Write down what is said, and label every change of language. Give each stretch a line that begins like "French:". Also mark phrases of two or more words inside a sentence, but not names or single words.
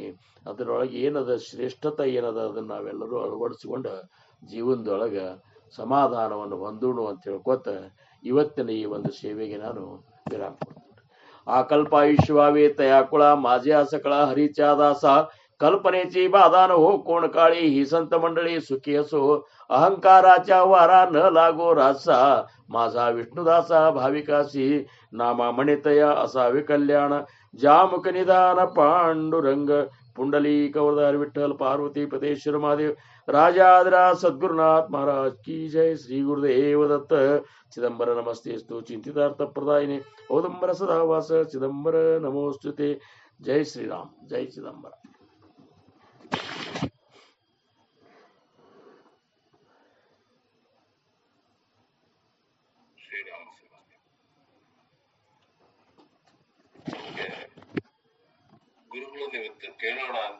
Kannada: ಅದರೊಳಗೆ ಏನದ ಶ್ರೇಷ್ಠತೆ ಏನದ ಅದನ್ನ ನಾವೆಲ್ಲರೂ ಅಳವಡಿಸಿಕೊಂಡ ಜೀವನದೊಳಗ ಸಮಾಧಾನವನ್ನು ಹೊಂದೋಣ ಅಂತ ಹೇಳ್ಕೊತ ಇವತ್ತಿನ ಈ ಒಂದು ಸೇವೆಗೆ ನಾನು ವಿರಾಮ ಕೊಡ್ತೀನಿ.
Marathi: आ कल्पायुष्य व्हावे तया कुळा माझे सकळ हरीचा दास कल्पनेची बाधा न हो कोण काळी ही संत मंडळी सुखी असो अहंकाराच्या वारा न लागो रासा माझा विष्णुदासा भाविकासी नामा म्हणितया असावे कल्याण जामुक निदान पांडुरंग पुंडलीक वरदार विठ्ठल पार्वती पतेश्वर महादेव राजाधिराज सद्गुरुनाथ महाराज की जय। श्री गुरुदेव दत्त।
Sanskrit: चिदंबर नमस्तेस्तु चिंतितार्थ प्रदायिने औदंबर सदावास चिदंबर नमोस्तुते।
Marathi: जय श्री राम, जय चिदंबर।
Kannada: ಗುರುಗಳನ್ನ ಇವತ್ತು ಕೇಳೋಣ ಅಂತ.